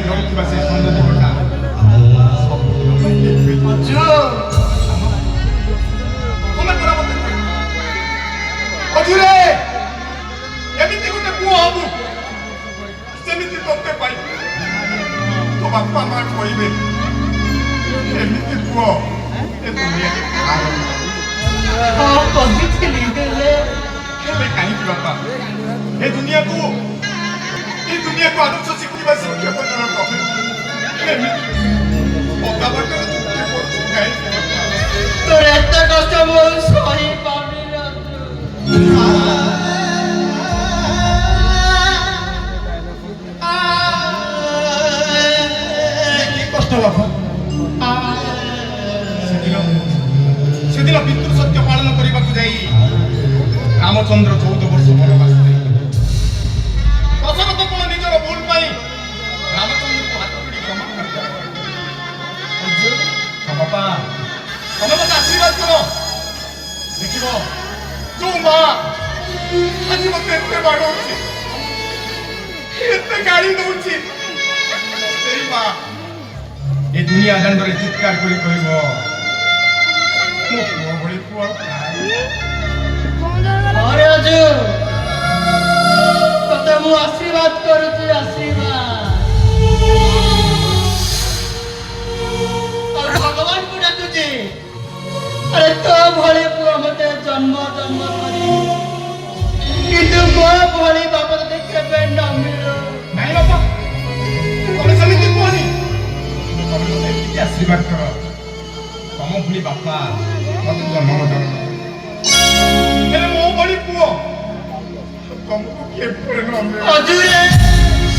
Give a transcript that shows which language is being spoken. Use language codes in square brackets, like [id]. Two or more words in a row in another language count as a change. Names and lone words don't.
[or] ଦେଖିବା ସେ ସୁନ୍ଦର ଦେବତା ତମେ ପରା ମତେ ହଜୁରେ ଏମିତି ଗୋଟେ ପୁଅ ହବୁ ସେମିତି ତତେ ପାଇ ତୋ ବାପା ମା କହିବେ ଏମିତି ପୁଅ ଏ ଦୁନିଆରେ କହିଥିଲି ହେଲେ ହେଲେ କାହିଁକି ବାପା ଏ ଦୁନିଆକୁ ଆଦର୍ଶ ଶିଖିବା ଶିକ୍ଷକ ଜଣକ ଏମିତି ଅଧା ବାଟରେ ଚୁକ୍ତି କରୁଛୁ କାହିଁକି ବାପା? ତୋର ଏତେ କଷ୍ଟ ମଇ ସହି ପାବି ନା କି କଷ୍ଟ ବାପା ସେଦିନ ପିତୃ ସତ୍ୟ ପାଳନ କରିବାକୁ ଯାଇ ରାମଚନ୍ଦ୍ର 14 ବର୍ଷ ବନବାସ ଦଶରଥ କଣ ନିଜର ଭୁଲ ପାଇଁ ରାମଚନ୍ଦ୍ରଙ୍କୁ ହାତ ପିଡ଼ି କ୍ଷମା କରିଦେଲେ ବାପା ତମେ ମତେ ଆଶୀର୍ବାଦ କର ଦେଖିବ ଯୋଉ ମା ଆଜି ମତେ ଏତେ ବାଡ଼ଉଛି ଏତେ ଗାଳି ଦଉଛି ସେଇ ମା ଏ ଦୁନିଆ ଦାଣ୍ଡରେ ଚିତ୍କାର କରି କହିବ ମୋ ପୁଅ ଭଳି ପୁଅ ଆରେ ଅଜୁ ତୋତେ ମୁ ଆଶୀର୍ବାଦ କରୁଛି ଆଶୀର୍ବାଦ ଆଉ ଭଗବାନ କୁ ଡାକୁଛି ଆରେ ତୋ ଭଳି ପୁଅ ମତେ ଜନ୍ମ କରି কিন্তু ମୋ ଭଳି ବାପ ତତେ କେବେ ନ ମିଳୁ ନାଇଁ ବାପା ତମେ ସେମିତି କୁହନି ତମେ ମତେ ଏତିକି ଆଶୀର୍ବାଦ କର ତମ ଭଳି ବାପା ମତେ ଜନ୍ମ ହେଲେ ମୋ ଭଳି ପୁଅ ତମକୁ କେବେ ନ ମିଳୁ